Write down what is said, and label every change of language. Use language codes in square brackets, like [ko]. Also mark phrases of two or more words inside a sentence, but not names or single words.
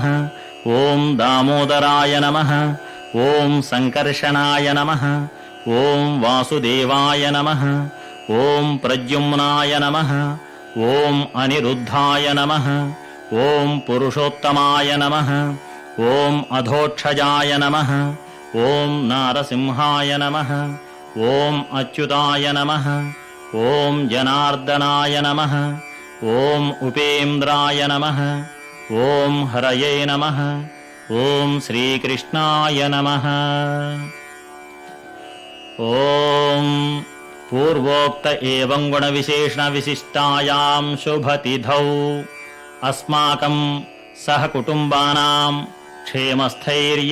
[sa] ॐ दामोदराय नमः ॐ सङ्कर्षणाय नमः ॐ वासुदेवाय नमः ॐ प्रद्युम्नाय नमः ॐ अनिरुद्धाय नमः ॐ पुरुषोत्तमाय नमः ॐ अधोक्षजाय नमः ॐ नारसिंहाय नमः ॐ अच्युताय नमः ఓం జనార్దనాయ నమః. ఓం ఉపేంద్రాయ నమః. ఓం హరయే నమః. ఓం శ్రీకృష్ణాయ నమః. ఓం పూర్వోక్త ఏవం గుణ విశేషణ విశిష్టాయాం శుభతిథౌ అస్మాకం సహ కుటుంబానాం క్షేమస్థైర్య